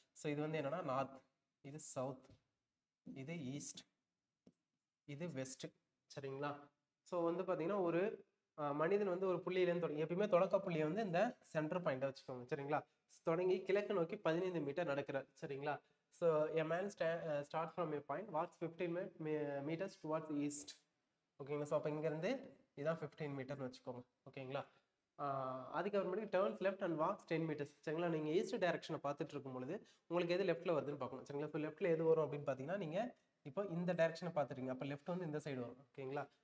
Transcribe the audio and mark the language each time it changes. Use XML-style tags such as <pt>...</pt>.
<ta>So இது வந்து என்னன்னா நார்த், இது சவுத், இது ஈஸ்ட், இது வெஸ்ட். சரிங்களா? ஸோ வந்து பார்த்தீங்கன்னா ஒரு மனிதன் வந்து ஒரு புள்ளியிலேருந்து தொடங்கி, எப்பயுமே தொடக்க புள்ளியை வந்து இந்த சென்டர் பாயிண்டா வச்சுக்கோங்க. சரிங்களா? தொடங்கி கிழக்கு நோக்கி 15 மீட்டர் நடக்கிறார். சரிங்களா?</ta> <en>So a man starts from a point, walks 15 meters towards east.</en> <ta>ஓகேங்களா? ஸோ அப்போ இங்கேருந்து இதான் 15 மீட்டர்னு வச்சுக்கோங்க. ஓகேங்களா? அதுக்கப்புறமேட்டு</ta> <en>Turns left and walks 10 metres.</en> <ta>சரிங்களா? நீங்கள் ஈஸ்ட் டைரக்ஷனை பார்த்துட்டு இருக்கும் பொழுது உங்களுக்கு எது லெஃப்ட்டில் வருதுன்னு பார்க்கணும். சரிங்களா? ஸோ லெஃப்ட்டில் எது வரும் அப்படின்னு பார்த்தீங்கன்னா, நீங்கள் இப்போ இந்த டைரக்ஷனை பார்த்துருங்க, அப்போ லெஃப்ட் வந்து இந்த சைடு வரும். ஓகேங்களா?</ta>